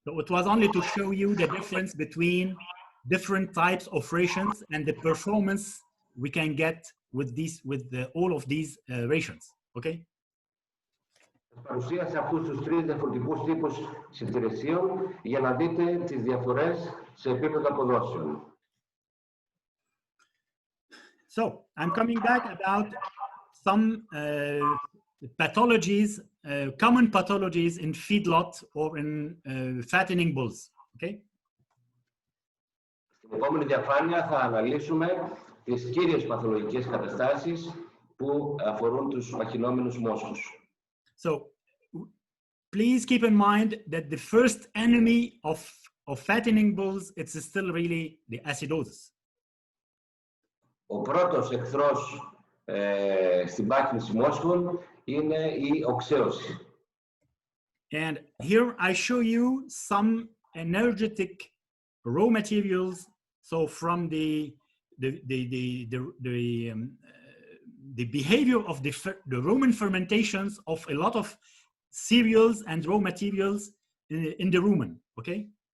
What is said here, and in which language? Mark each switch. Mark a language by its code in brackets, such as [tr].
[en] So it was only to show you the difference between different types of rations and the performance we can get with all of these rations. Okay? [el] Παρουσίασα αυτούς τους τρεις διαφορετικούς τύπους συντηρησίων για να δείτε τις διαφορές σε επίπεδο αποδόσεων. [en] So, I'm coming back about some pathologies, common pathologies in feedlot or in fattening bulls. Okay? [el] Στην επόμενη διαφάνεια θα αναλύσουμε τις κύριες παθολογικές καταστάσεις που αφορούν τους μαχινόμενους μόσχους. [en] So, please keep in mind that the first enemy of fattening bulls, it's still really the acidosis. [el] Ο πρώτος εχθρός στην πάχυνση μόσχων είναι η οξέωση. [en] And here I show you some energetic raw materials. So from the behavior of the Roman fermentations of a lot of cereals and raw materials in the rumen, okay?